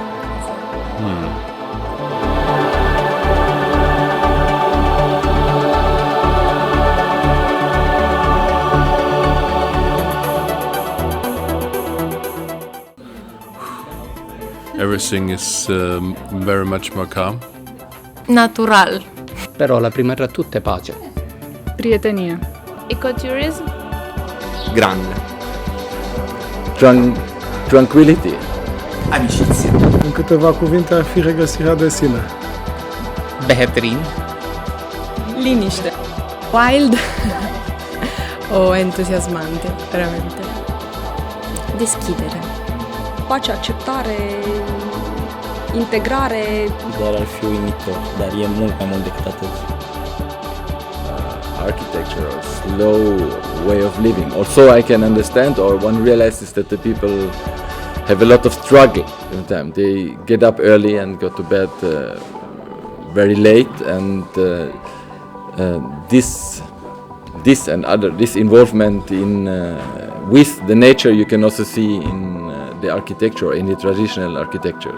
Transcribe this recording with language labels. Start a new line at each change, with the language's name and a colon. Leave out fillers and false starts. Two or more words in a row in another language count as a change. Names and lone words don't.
English: Everything is very much more calm. Natural.
Italian: Però la prima tra tutte è pace.
Romanian: Prietenie.
English: Ecotourism.
Italian: Grande.
English: Tranquility.
Italian: Amicizia.
Romanian: În câteva cuvinte ar fi regăsirea de sine. Behetrin. Liniște. Wild.
Italian: O entuziasmante, veramente.
Romanian: Deschidere. Pace, acceptare, integrare. Ideal ar fi uimitor, dar e mult mai mult decât atât.
English: Architecture or slow way of living. Also I can understand, or one realizes that the people have a lot of struggle in time. They get up early and go to bed very late, and this involvement in with the nature you can also see in the architecture, in the traditional architecture.